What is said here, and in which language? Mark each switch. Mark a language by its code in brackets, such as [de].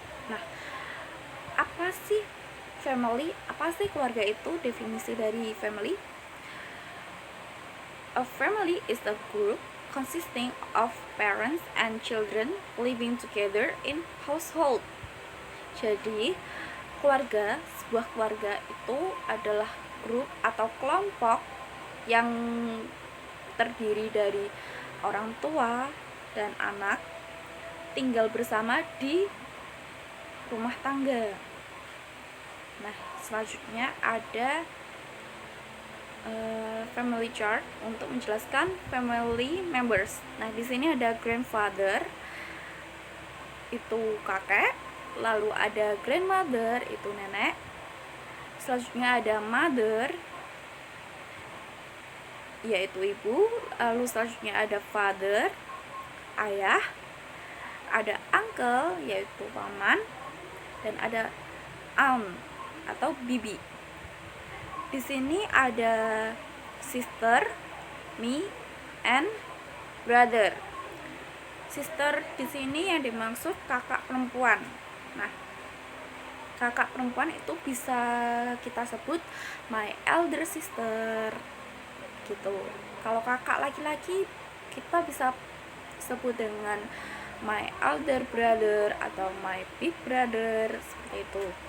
[id] Nah, apa sih family? Apa sih keluarga itu? Definisi dari [en] family: a family is a group consisting of parents and children living together in household. [id] Jadi, sebuah keluarga itu adalah grup atau kelompok yang terdiri dari orang tua dan anak tinggal bersama di rumah tangga. Nah, selanjutnya ada family chart untuk menjelaskan family members. Nah, di sini ada grandfather, itu kakek, lalu ada grandmother, itu nenek. Selanjutnya ada mother, yaitu ibu. Lalu selanjutnya ada father, ayah. Ada uncle, yaitu paman. Dan ada aunt atau bibi. Di sini ada [en] sister, me, and brother. [id] Sister di sini yang dimaksud kakak perempuan. Nah, kakak perempuan itu bisa kita sebut [en] my elder sister [id] gitu. Kalau kakak laki-laki kita bisa sebut dengan [en] my elder brother [id] atau [en] my big brother, [id] seperti itu.